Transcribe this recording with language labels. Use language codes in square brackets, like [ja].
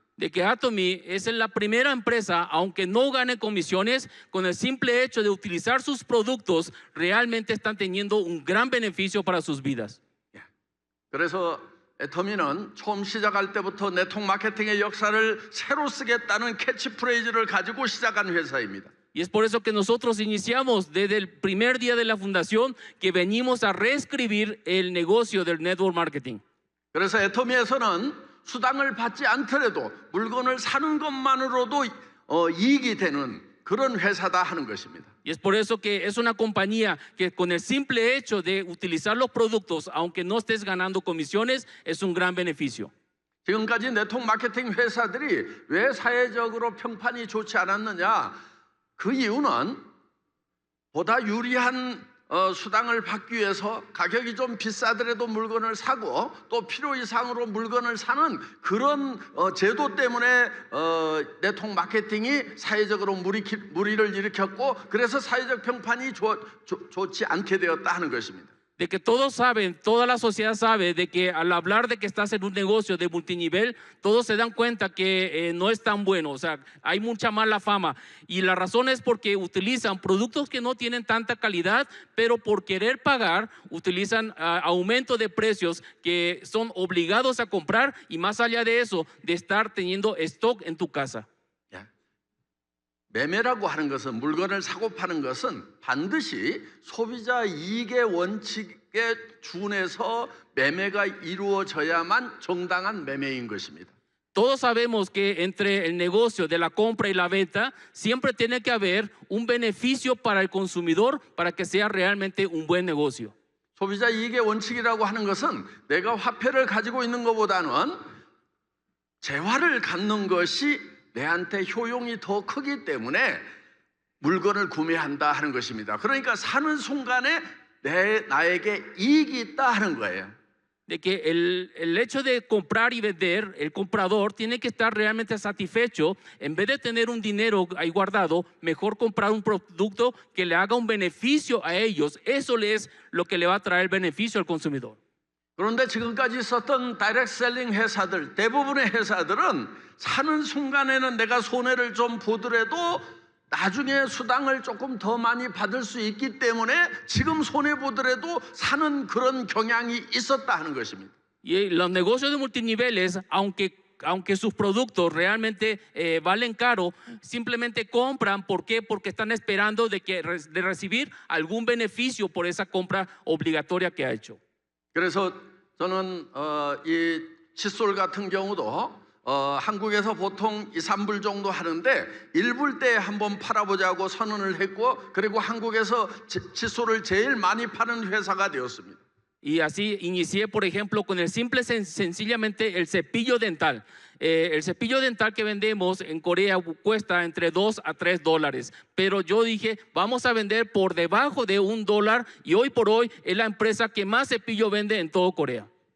[es] De que Atomy es la primera empresa, aunque no gane comisiones, con el simple hecho de utilizar sus productos, realmente están teniendo un gran beneficio para sus vidas. [ko] 예. 그래서 애터미는 처음 시작할 때부터 네트워크 마케팅의 역사를 새로 쓰겠다는 캐치프레이즈를 가지고 시작한 회사입니다. [es] Y es por eso que nosotros iniciamos desde el primer día de la fundación que venimos a reescribir el negocio del network marketing. [ko] 그래서 애터미에서는 수당을 받지 않더라도 물건을 사는 것만으로도 이익이 되는 그런 회사다 하는 것입니다. [es] Y es por eso que es una compañía que con el simple hecho de utilizar los productos, aunque no estés ganando comisiones, es un gran beneficio. [ko] 지금까지 네트워크 마케팅 회사들이 왜 사회적으로 평판이 좋지 않았느냐? 그 이유는 보다 유리한 수당을 받기 위해서 가격이 좀 비싸더라도 물건을 사고 또 필요 이상으로 물건을 사는 그런 제도 때문에 네트워크 마케팅이 사회적으로 무리를 일으켰고 그래서 사회적 평판이 좋지 않게 되었다 하는 것입니다. [es] De que todos saben, toda la sociedad sabe de que al hablar de que estás en un negocio de multinivel, todos se dan cuenta que no es tan bueno, o sea, hay mucha mala fama. Y la razón es porque utilizan productos que no tienen tanta calidad, pero por querer pagar, utilizan aumento de precios que son obligados a comprar y más allá de eso, de estar teniendo stock en tu casa. [ko] 매매라고 하는 것은 물건을 사고 파는 것은 반드시 소비자 이익의 원칙에 준해서 매매가 이루어져야만 정당한 매매인 것입니다. [es] Todos sabemos que entre el negocio de la compra y la venta siempre tiene que haber un beneficio para el consumidor para que sea realmente un buen negocio. [ko] 소비자 이익의 원칙이라고 하는 것은 내가 화폐를 가지고 있는 것보다는 재화를 갖는 것이 내한테 효용이 더 크기 때문에 물건을 구매한다 하는 것입니다. 그러니까 사는 순간에 나에게 이익이 있다 하는 거예요. [es] De que el hecho de comprar y vender, el comprador tiene que estar realmente satisfecho. En vez de tener un dinero ahí guardado, mejor comprar un producto que le haga un beneficio a ellos. Eso es lo que le va a traer beneficio al consumidor. [ko] 그런데 지금까지 있었던 다이렉트 셀링 회사들, 대부분의 회사들은 사는 순간에는 내가 손해를 좀 보더라도 나중에 수당을 조금 더 많이 받을 수 있기 때문에 지금 손해 보더라도 사는 그런 경향이 있었다 하는 것입니다. [es] Y los negocios de multiniveles, aunque sus productos realmente valen caro, simplemente compran. ¿Por qué? Porque están esperando de recibir algún beneficio por esa compra obligatoria que ha hecho. [ko] 그래서 저는 이 칫솔 같은 경우도 한국에서 보통 2, 3불 정도 하는데 1불 때 한번 팔아보자고 선언을 했고, 그리고 한국에서 칫솔을 제일 많이 파는 회사가 되었습니다. [es] Y así inicié, por ejemplo, con el sencillamente el cepillo dental. El cepillo dental que vendemos en Corea cuesta entre $2 a $3. Pero yo dije, vamos a vender por debajo de $1 y hoy por hoy es la empresa que más cepillo vende en todo Corea.